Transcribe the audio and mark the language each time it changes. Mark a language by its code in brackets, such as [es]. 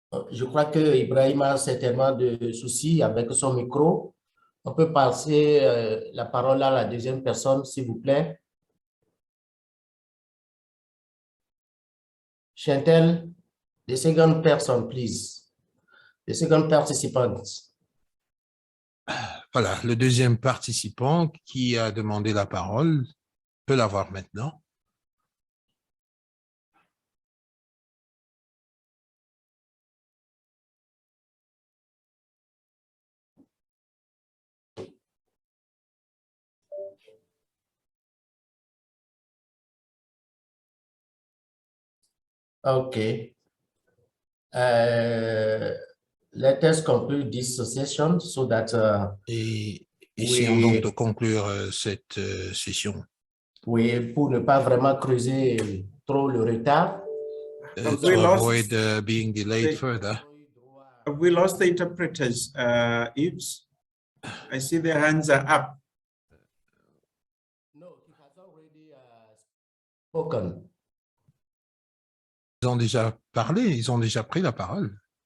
[fr] Je crois que Ibrahim a certainement de soucis avec son micro. On peut passer la parole à la deuxième personne, s'il vous plaît. [en] Chantal, the second person, please. The second participant. [fr] Voilà, le deuxième participant qui a demandé la parole peut l'avoir maintenant. [en] Okay. Let us conclude this session so that [fr] Et essayons donc de conclure cette session. Oui, pour ne pas vraiment creuser trop le retard. [en] To avoid being delayed further. Have we lost the interpreters, Yves? I see their hands are up. No, he has already spoken. [fr] Ils ont déjà parlé, ils ont déjà pris la parole.